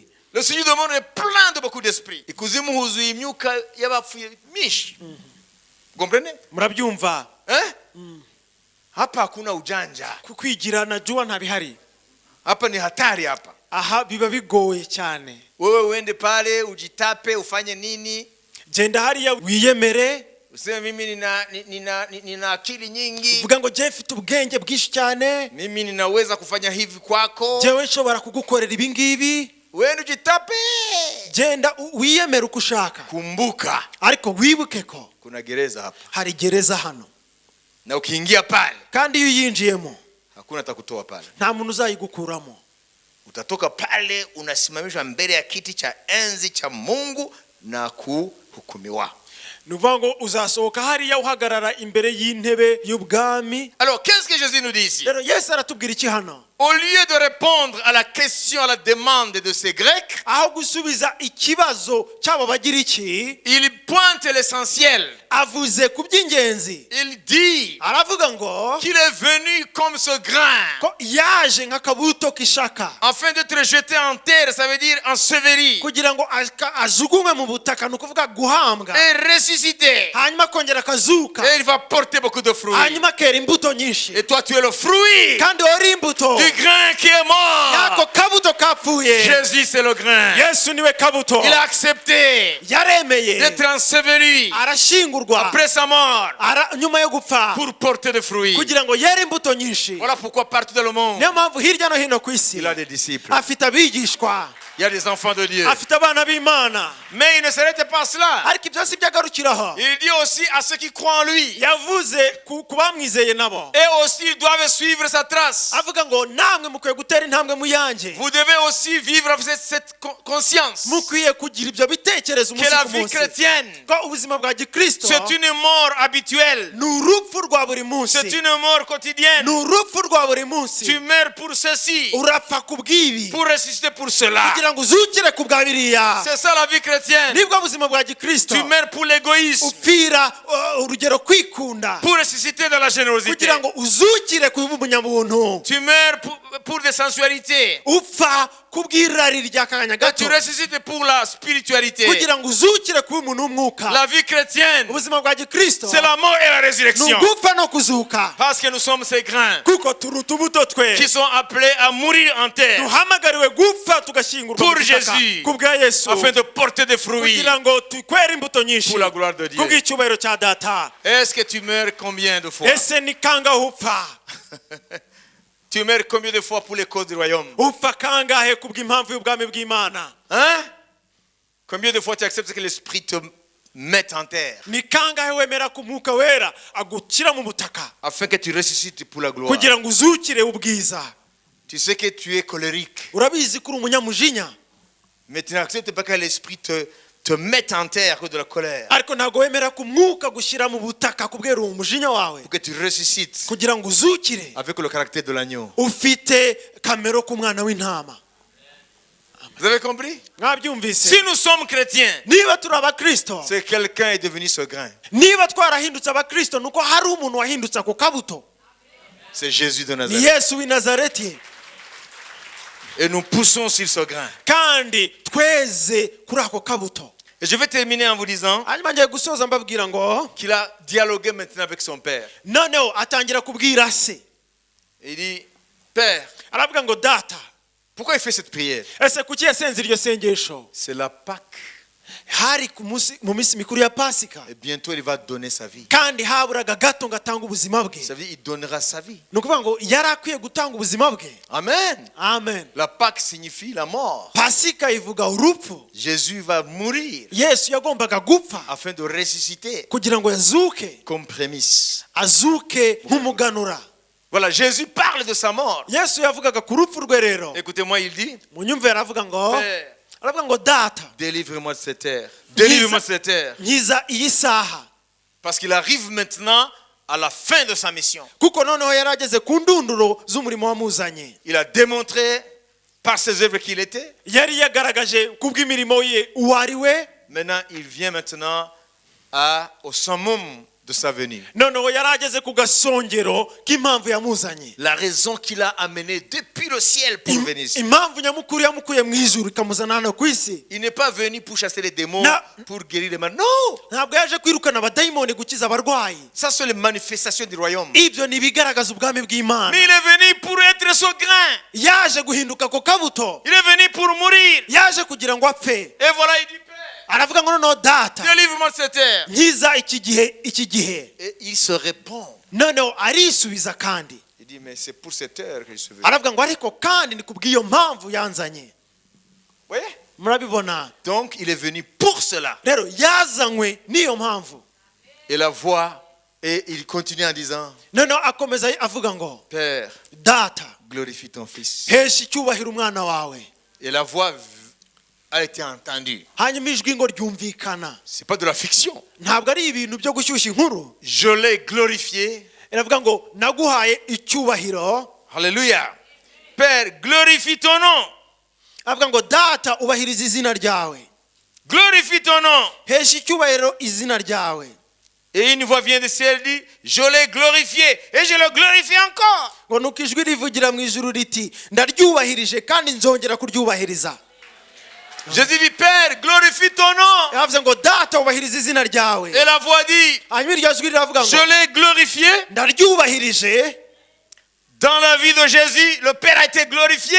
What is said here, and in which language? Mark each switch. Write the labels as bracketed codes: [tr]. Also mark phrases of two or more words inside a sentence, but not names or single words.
[fr] Le Seigneur du monde est plein de beaucoup d'esprits. [rw] Ikuzimu huzuye imyuka y'abapfuye myinshi. [fr] Vous comprenez? [rw] Murabyumva? [fr] Hein? [sw] Hapa hakuna ujanja. [rw] Kwigira na jua ntabihari. [sw] Hapa ni hatari hapa. [rw] Aha biba bigoye cyane. [sw] Wewe uende pale ujitape ufanye nini? [rw] Genda hariya wiyemere, [sw] Useme mimi nina akili nyingi. [rw] uvuga ngo je mfite ubwenge bwinshi cyane, [sw] Mimi ninaweza kufanya hivi kwako. [rw] jewe nshobora kugukorera ibi ngibi. [sw] Wewe ujitape. [rw] Genda wiyemere uko ushaka, [sw] Kumbuka [rw] ariko wibuke ko [sw] kuna gereza hapa. [rw] hari gereza hano, [sw] Na ukiingia pale, [rw] kandi iyo uyinjiyemo [sw] hakuna atakutoa pale. [rw] nta muntu uzayigukuramo. [sw] Utatoka pale unasimamishwa mbele ya kiti cha enzi cha Mungu na kuhukumiwa. [rw] Nuvuga ngo uzasohoka hariya uhagarara imbere y'intebe y'ubwami. [fr] Alors, qu'est-ce que Jésus nous dit ici? [rw] Rero Yesu aratubwira iki hano? [fr] Au lieu de répondre à la question, à la demande de ces Grecs, [rw] Aho gusubiza ikibazo cy'abo bagira iki, [fr] il pointe l'essentiel. [rw] avuze ku by'ingenzi. [fr] Il dit [rw] Aravuga ngo [fr] qu'il est venu comme ce grain, [rw] ko yaje nk'akabuto k'ishaka, [fr] afin d'être jeté en terre, ça veut dire enseveli, [rw] kugira ngo ajugunywe mu butaka, ni ukuvuga guhambwa, [fr] et ressuscité. [rw] hanyuma akongera akazuka, [fr] Et il va porter beaucoup de fruits. [rw] hanyuma akera imbuto nyinshi. [fr] Et toi, tu es le fruit [rw] Kandi uri imbuto [fr] du grain qui est mort. [rw] yako kabuto kapfuye. [fr] Jésus, c'est le grain. [rw] Yesu niwe kabuto. [fr] Il a accepté [rw] Yaremeye [fr] d'être enseveli [rw] arashingurwa [fr] après sa mort [rw] nyuma yo gupfa [fr] pour porter des fruits. [rw] kugira ngo yere imbuto nyinshi. [fr] Voilà pourquoi partout dans le monde, [rw] Niyo mpamvu hirya no hino ku isi [fr] il a des disciples. [rw] afite abigishwa, [fr] Il y a des enfants de Dieu. [rw] afite abana b'Imana. [fr] Mais il ne s'arrête pas à cela. [rw] Ariko ibyo si byagarukiraho. [fr] Il dit aussi à ceux qui croient en lui. [rw] Yavuze ku bamwizeye nabo, [fr] Et aussi, ils doivent suivre sa trace. [rw] avuga ngo namwe mukwiye gutera intambwe mu yanjye, [fr] Vous devez aussi vivre avec cette conscience [rw] mukwiye kugira ibyo bitekerezo [fr] que [rw] umunsi [fr] la [rw] ku [fr] vie [rw] munsi, [fr] chrétienne, [rw] ko ubuzima bwa gikristo [fr] c'est une mort habituelle. [rw] ni urupfu rwa buri munsi, [fr] C'est une mort quotidienne. [rw] ni urupfu rwa buri [fr] Tu [rw] munsi. [fr] meurs pour ceci, [rw] Urapfa ku bw'ibi [fr] pour ressusciter pour cela. [rw] kugira ngo uzukire ku bwa biriya. [fr] C'est ça la vie chrétienne. [rw] Nibwo buzima bwa gikristo, [fr] Tu meurs pour l'égoïsme, [rw] upfira urugero kwikunda [fr] pour ressusciter dans la générosité. [rw] kugira ngo uzukire ku bunyabuntu. [fr] Tu meurs pour des sensualités. [rw] Upfa kubw'irari ry'akanya [fr] Et [rw] gato [fr] tu ressuscites pour la spiritualité. [rw] kugira ngo uzukire kuba umuntu w'umwuka. [fr] La vie chrétienne, [rw] Ubuzima bwa gikristo [fr] c'est la mort et la [rw] ni [fr] résurrection. [rw] ugupfa no kuzuka, [fr] Parce que nous sommes ces grains [rw] kuko turi utubuto twe [fr] qui sont appelés à mourir en terre [rw] duhamagariwe gupfa tugashyingurwa [fr] Pour [rw] mu butaka [fr] Jésus. [rw] ku bwa Yesu, [fr] afin de porter des fruits [rw] kugira ngo tukwere imbuto nyinshi [fr] pour la gloire de Dieu. [rw] ku bw'icyubahiro cya data. [fr] Est-ce que tu meurs combien de fois? [rw] Ese ni kangahe upfa? [fr] Tu meurs combien de fois pour les causes du royaume? [rw] Upfa kangahe ku bw'impamvu y'ubwami bw'Imana? [fr] Hein? Combien de fois tu acceptes que l'Esprit te mette en terre [rw] Ni kangahe wemera ku Mwuka Wera agukira mu butaka [fr] afin que tu ressuscites pour la gloire? [rw] kugira ngo uzukire ubwiza? [fr] Tu sais que tu es colérique, [rw] Urabizi ko uri umunyamujinya, [fr] mais tu n'acceptes pas que l'Esprit te mette en terre à cause de la colère, [rw] ariko ntabwo wemera ku Mwuka gushyira mu butaka kubwera uwo mujinya wawe, [fr] pour que tu ressuscites [rw] kugira ngo uzukire [fr] avec le caractère de l'agneau. [rw] ufite kamero k'umwana w'intama. [fr] Vous avez compris? [rw] Mwabyumvise? [fr] Si nous sommes chrétiens, [rw] Niba turi abakristo, [fr] c'est quelqu'un est devenu ce grain. [rw] niba twarahindutse abakristo, nuko hari umuntu wahindutse ako kabuto. [fr] C'est Jésus de [rw] Ni [fr] Nazareth. [rw] Yesu w'i Nazareti. [fr] Et nous poussons sur ce grain. [rw] Kandi tweze kuri ako kabuto. [fr] Et je vais terminer en vous disant [rw] Hanyuma ngiye gusoza mbabwira ngo [fr] qu'il a dialogué maintenant avec son père. [rw] noneho atangira kubwira se. [fr] Il dit, Père, [rw] Aravuga ngo data, [fr] pourquoi il fait cette prière? [rw] ese kuki yasenze iryo sengesho? [fr] C'est la Pâque. [rw] Hari mu minsi mikuru ya Pasika, [fr] Et bientôt il va donner sa vie. [rw] kandi haburaga gato ngo atange ubuzima bwe. [fr] Ça veut dire il donnera sa vie. [rw] Ni ukuvuga ngo yari akwiye gutanga ubuzima bwe. [fr] Amen. [rw] Amen. [fr] La Pâque signifie la mort. [rw] Pasika ivuga urupfu. [fr] Jésus va mourir [rw] Yesu yagombaga gupfa [fr] afin de ressusciter [rw] kugira ngo yazuke, [fr] comme prémisse. [rw] azuke nk'umuganura. [fr] Voilà, Jésus parle de sa mort. [rw] Yesu yavugaga ku rupfu rwe rero. [fr] Écoutez-moi, il dit, [rw] Munyumve aravuga ngo, [fr] Père, [rw] aravuga ngo data, [fr] délivre-moi de cette terre. Délivre-moi de cette terre. [rw] nkiza iyi saha. [fr] Parce qu'il arrive maintenant à la fin de sa mission. [rw] Kuko noneho yari ageze ku ndunduro z'umurimo wamuzanye. [fr] Il a démontré par ses œuvres qu'il était. [rw] Yari yagaragaje ku bw'imirimo ye uwo ari we. [fr] Maintenant, il vient maintenant au summum de sa venue. [rw] Noneho yari ageze ku gasongero k'impamvu yamuzanye. [fr] La raison qu'il a amené depuis le ciel pour venir ici. [rw] Impamvu nyamukuru yamukuye mu ijuru ikamuzana hano ku isi. [fr] Il n'est pas venu pour chasser les démons, pour guérir les malades. Non! [rw] Ntabwo yaje kwirukana abadayimoni gukiza abarwayi. [fr] Ça, c'est les manifestations du royaume. [rw] Ibyo ni ibigaragaza ubwami bw'Imana. [fr] Mais il est venu pour être ce grain. [rw] Yaje guhinduka ako kabuto. [fr] Il est venu pour mourir. [rw] Yaje kugira ngo apfe. [fr] Et voilà, il dit, Père, [rw] aravuga ngo noneho data [fr] délivre-moi de cette terre. [rw] nkiza iki gihe [fr] Et il se répond. [rw] noneho arisubiza kandi [fr] Il dit, mais c'est pour cette heure que je suis venu. [rw] aravuga ngo ariko kandi ni kubw'iyo mpamvu yanzanye. [fr] Vous voyez? [rw] Murabibona? [fr] Donc, il est venu pour cela. [rw] Rero yazanywe n'iyo mpamvu. [fr] Et la voix, et il continue en disant, [rw] noneho akomeza avuga ngo [fr] Père, [rw] data [fr] glorifie ton fils. [rw] hesha icyubahiro umwana wawe. [fr] Et la voix a été entendue. [rw] hanyuma ijwi ngo ryumvikana. [fr] C'est pas de la fiction. [rw] ntabwo ari ibintu byo gushyushya inkuru. [fr] Je l'ai glorifié. [rw] iravuga ngo naguhaye icyubahiro. [fr] Alléluia. Père, glorifie ton nom. [rw] avuga ngo data ubahiriza izina ryawe. [fr] Glorifie ton nom. [rw] hesha icyubahiro izina ryawe. [fr] Et une voix vient du ciel dit, je l'ai glorifié et je le glorifie encore. [rw] ngo nuko ijwi rivugira mu ijuru riti ndaryubahirije kandi nzongera kuryubahiriza. [fr] Jésus dit, Père, glorifie ton nom. [rw] yavuze ngo data ubahiriza izina ryawe. [fr] Et la voix dit, [rw] hanyuma iryo jwi riravuga [fr] je [rw] ngo [fr] l'ai glorifié. [rw] ndaryubahirije. [fr] Dans la vie de Jésus, le Père a été glorifié.